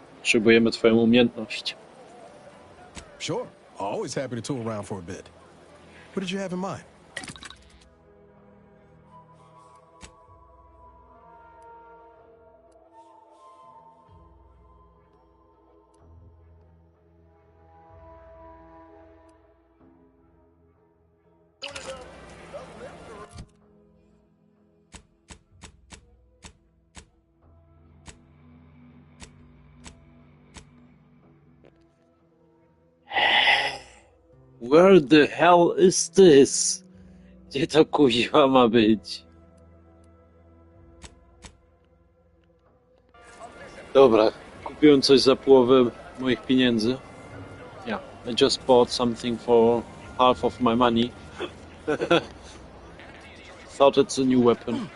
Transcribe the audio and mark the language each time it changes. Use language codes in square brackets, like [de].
[pl] Potrzebujemy twoją umiejętność. [en] Sure. Always happy to tool around for a bit. What did you have in mind? Where the hell is this? [pl] Gdzie to kuźwa ma być? Dobra, kupiłem coś za połowę moich pieniędzy. [en] Yeah, I just bought something for half of my money. Thought it's a new weapon.